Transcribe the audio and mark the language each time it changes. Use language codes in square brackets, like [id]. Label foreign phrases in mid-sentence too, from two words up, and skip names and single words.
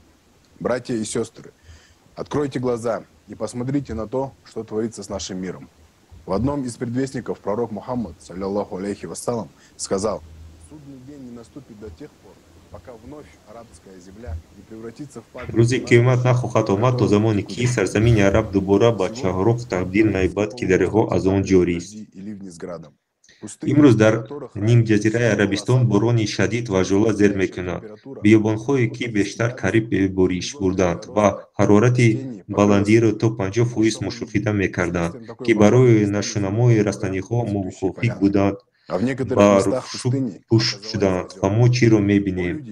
[ru] Братья и сестры, откройте глаза и посмотрите на то, что творится с нашим миром. В одном из предвестников пророк Мухаммад, [ar] صلى الله عليه وسلم, [ru] сказал: «Судный день не наступит до тех пор, пока вновь арабская земля не превратится в падшую». [tg] рӯзи қиёмат нахоҳад омад то замоне ки сарзамини араб дубора ба чаҳроқ табдил наёбад, ки дарёҳо аз он ҷорист. имрӯз дар нимҷазираи Арабистон борони шадид ва жола зер мекунад. биёбонҳое ки бештар кариб бориш бурданд ва ҳарорати баландиро то 50% мушоҳида мекарданд, ки барои нашунамои растаниҳо мувофиқ буданд, ба рӯшуб пӯш шуданд ва мо чиро мебинем?